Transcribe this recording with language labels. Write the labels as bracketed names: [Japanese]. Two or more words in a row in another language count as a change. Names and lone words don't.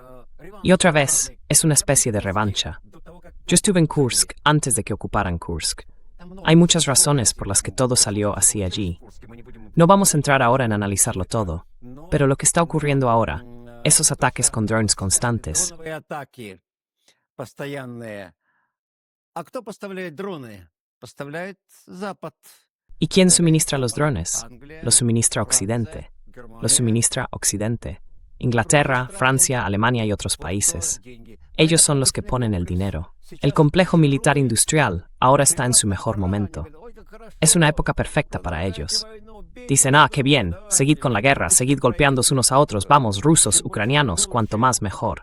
[Spanish] Y otra vez, es una especie de revancha. Yo estuve en Kursk antes de que ocuparan Kursk. Hay muchas razones por las que todo salió así allí. No vamos a entrar ahora en analizarlo todo, pero lo que está ocurriendo ahora, esos ataques con drones constantes, [Russian] постоянные. А кто поставляет дроны? Поставляет Запад. [Spanish] ¿Y quién suministra los drones? Los suministra Occidente. Los suministra Occidente. Inglaterra, Francia, Alemania y otros países. Ellos son los que ponen el dinero. El complejo militar industrial ahora está en su mejor momento. Es una época perfecta para ellos. Dicen, qué bien, seguid con la guerra, seguid golpeándoos unos a otros, vamos, rusos, ucranianos, cuanto más mejor.